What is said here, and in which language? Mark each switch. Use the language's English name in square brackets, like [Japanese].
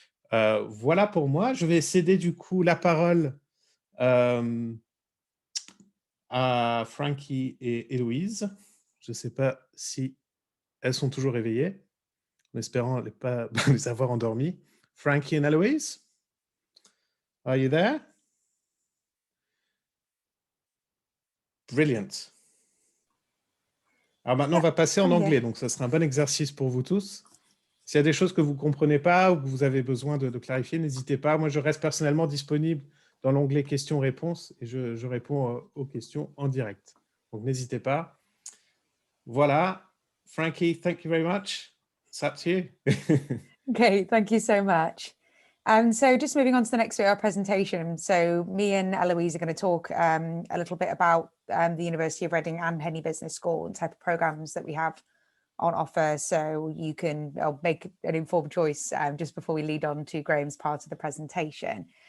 [French] Voilà pour moi. Je vais céder du coup la parole à Frankie et Héloïse. Je ne sais pas si elles sont toujours réveillées, en espérant ne pas les avoir endormies. [English] Frankie and Héloïse, are you there? Brilliant. [French] Alors maintenant, on va passer en anglais, donc ça sera un bon exercice pour vous tous. S'il y a des choses que vous ne comprenez pas ou que vous avez besoin de clarifier, n'hésitez pas. Moi, je reste personnellement disponible dans l'onglet questions-réponses et je réponds aux questions en direct. Donc, n'hésitez pas. Voilà. [English] Frankie, thank you very much. It's up to you. Okay, thank you so much. So just moving on to the next bit of our presentation. So me and Eloise are going to talk a little bit about the University of Reading and Henley Business School and type of programs that we have on offer, so you can make an informed choice just before we lead on to Graham's part of the presentation.